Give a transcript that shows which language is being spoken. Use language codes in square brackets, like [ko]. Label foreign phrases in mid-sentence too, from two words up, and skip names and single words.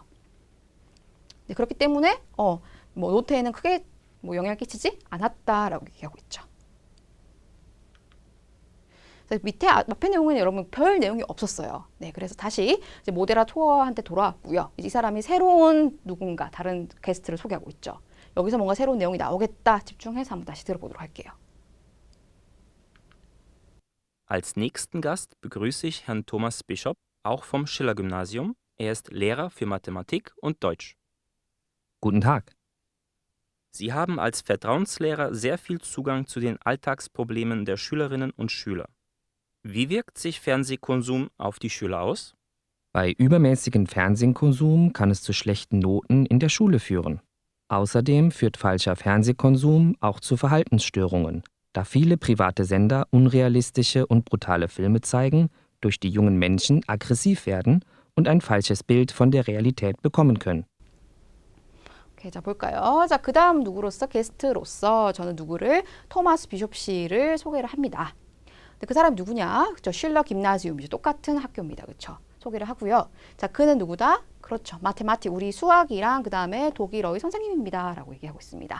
[ko] 네, 그렇기 때문에 뭐 노트에는 크게 뭐 영향을 끼치지 않았다라고 얘기하고 있죠. 밑에 앞에 내용은 여러분 별 내용이 없었어요. 네, 그래서 다시 이제 모데라토어한테 돌아왔고요. 이 사람이 새로운 누군가 다른 게스트를 소개하고 있죠. 여기서 뭔가 새로운 내용이 나오겠다 집중해서 한번 다시 들어보도록 할게요. [de] Als nächsten Gast begrüße ich Herrn Thomas Bischopp, auch vom Schiller-Gymnasium. Er ist Lehrer für Mathematik und Deutsch. Guten Tag. Sie haben als Vertrauenslehrer sehr viel Zugang zu den Alltagsproblemen der Schülerinnen und Schüler. Wie wirkt sich Fernsehkonsum auf die Schüler aus? Bei übermäßigem Fernsehkonsum kann es zu schlechten Noten in der Schule führen. Außerdem führt falscher Fernsehkonsum auch zu Verhaltensstörungen, da viele private Sender unrealistische und brutale Filme zeigen, durch die jungen Menschen aggressiv werden und ein falsches Bild von der Realität bekommen können. [ko] 오케이, 자 볼까요? 자, 그 다음 누구로서? 게스트로서 저는 누구를? 토마스 비숍 씨를 소개를 합니다. 근데 그 사람이 누구냐? 그쵸? 슐러 김나지움이죠. 똑같은 학교입니다. 그쵸? 소개를 하고요. 자, 그는 누구다? 그렇죠. 마테마틱, 우리 수학이랑 그 다음에 독일어의 선생님입니다. 라고 얘기하고 있습니다.